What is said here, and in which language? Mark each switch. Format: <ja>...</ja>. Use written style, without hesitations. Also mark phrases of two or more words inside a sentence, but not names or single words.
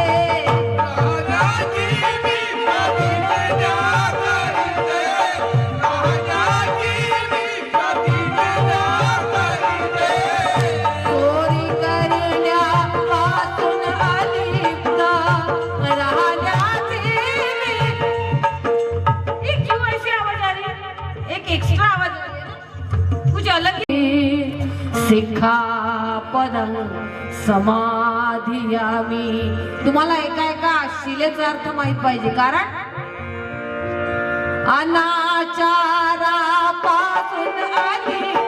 <mr>राजाची मी प्रतिज्ञा करीते, राजाची मी प्रतिज्ञा करीते, चोरी करण्यापासून अलिप्त राहण्याची मी.</mr> <hi>एक क्यों ऐसी आवाज आ रही है, एक एक्स्ट्रा आवाज आ रही है ना, कुछ अलग ही.</hi> <pi>सिक्खापदं समाधियामी.</pi> <mr>तुम्हाला एका एका शिलेचा अर्थ माहित पाहिजे, कारण अनाचारापासून</mr>